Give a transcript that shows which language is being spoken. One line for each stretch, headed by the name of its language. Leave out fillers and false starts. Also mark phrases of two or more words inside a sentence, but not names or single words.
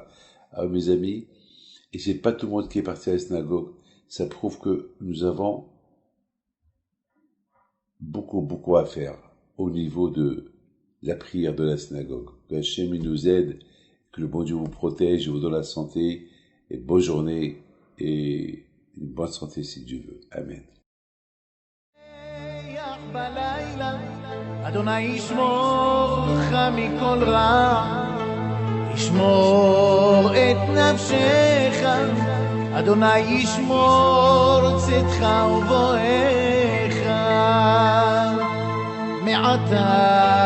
French: Alors, mes amis, et c'est pas tout le monde qui est parti à la synagogue, ça prouve que nous avons beaucoup à faire au niveau de la prière de la synagogue. Que Hachem nous aide, que le bon Dieu vous protège, vous donne la santé, et bonne journée, et une bonne santé si Dieu veut. Amen.
Hebrew: אדוני ישמור לך מכל רע, ישמור את נפשך, אדוני ישמור צאתך ובואך מעתה